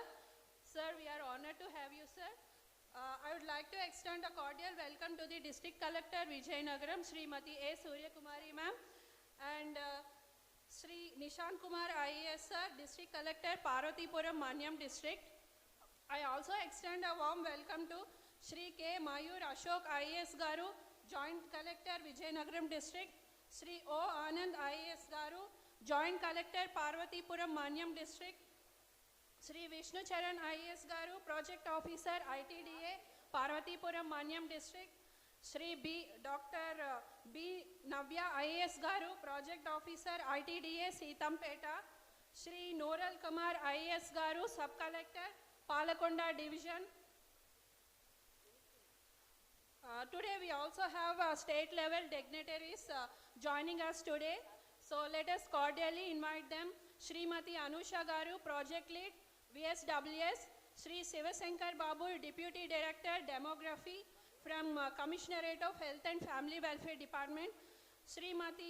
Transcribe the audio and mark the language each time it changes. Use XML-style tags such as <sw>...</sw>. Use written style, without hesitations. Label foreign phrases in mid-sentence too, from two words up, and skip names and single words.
<en>Sir, we are honored to have you, sir. I would like to extend a cordial welcome to the District Collector Vizianagaram, Srimati A. Surya Kumari ma'am, and Sri Nishan Kumar IAS sir, District Collector Parvatipuram Manyam district. I also extend a warm welcome to Sri K. Mayur Ashok IAS Garu, Joint Collector Vizianagaram district, Sri O. Anand IAS Garu, Joint Collector Parvatipuram Manyam district, Sri Vishnu Charan IAS Garu, Project Officer ITDA, Parvatipuram Manyam District, Sri Dr. B. Navya IAS Garu, Project Officer ITDA, Sitampeta, Sri Noral Kumar IAS Garu, Sub Collector, Palakonda Division. Today we also have state level dignitaries joining us today. So let us cordially invite them. Srimati Anusha Garu, Project Lead, VSWS, Sri Sivasankar Babu, Deputy Director, Demography from Commissionerate of Health and Family Welfare Department, Srimati</en>